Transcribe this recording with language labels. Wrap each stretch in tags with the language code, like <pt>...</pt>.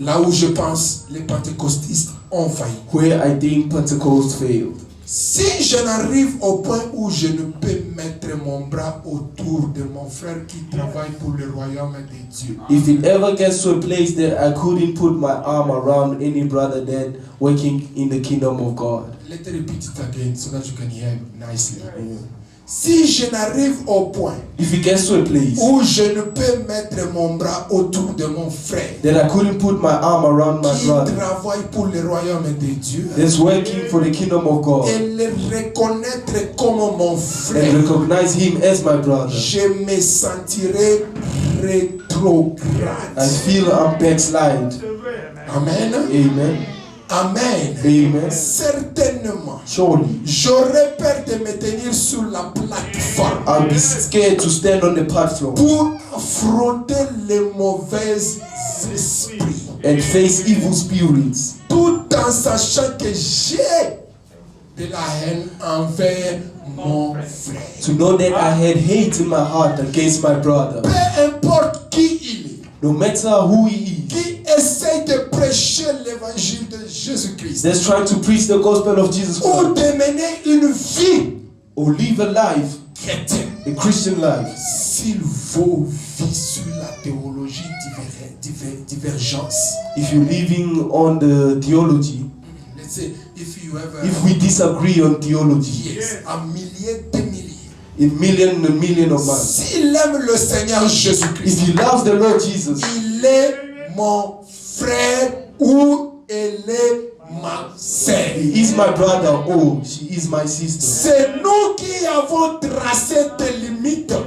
<fr>Là où je pense les pentecôtistes ont failli.</fr> <en>Where I think Pentecost failed.</en> <fr>Si je n'arrive au point où je ne peux mettre mon bras autour de mon frère qui travaille pour le royaume de Dieu.</fr> <en>If it ever gets to a place that I couldn't put my arm around any brother that working in the kingdom of God. Let me repeat it again so that you can hear nicely.</en> <fr>Si je n'arrive au point</fr> <en>If it gets to a place</en> <fr>où je ne peux mettre mon bras autour de mon frère</fr> <en>that I couldn't put my arm around my</en> <fr>qui</fr> <en>brother</en> <fr>travaille pour le royaume de Dieu</fr> <en>that's working for the kingdom of God</en> <fr>et le reconnaître comme mon</fr> <en>and</en> <fr>frère,</fr> <en>recognize him as my brother,</en> <fr>je me sentirai rétrograde.</fr> <en>I feel I'm backslide. Amen. Amen. Amen. Amen.</en> <fr>Certainement,</fr> <en>Surely</en> <fr>j'aurais peur de me tenir sur la plateforme</fr> <en>I'll be scared to stand on the platform</en> <fr>pour affronter les mauvais esprits,</fr> <en>and face evil spirits,</en> <fr>tout en sachant que j'ai de la haine envers mon frère.</fr> <en>to know that I had hate in my heart against my brother.</en> <fr>Peu importe qui il est,</fr> <en>No matter who he is,</en> <fr>qui essaye de prêcher l'évangile de Jésus-Christ</fr> <en>that's trying to preach the gospel of Jesus</en> <fr>ou</fr> <en>Christ</en> <fr>de mener une vie</fr> <en>or live a life,</en> <fr>chrétienne,</fr> <en>a Christian life,</en> <fr>s'il vous vit sur la théologie divergence.</fr> <en>if you're living on the theology, Let's say if you have if we disagree on theology,</en> <fr>yes, un millier, des milliers.</fr> <en>in million of man,</en> <fr>S'il aime le Seigneur Jésus-Christ,</fr> <en>if he loves the Lord Jesus,</en> <fr>il est mon frère ou elle est ma sœur.</fr> <en>he is my brother, oh, she is my sister.</en> <fr>C'est nous qui avons tracé des limites.</fr>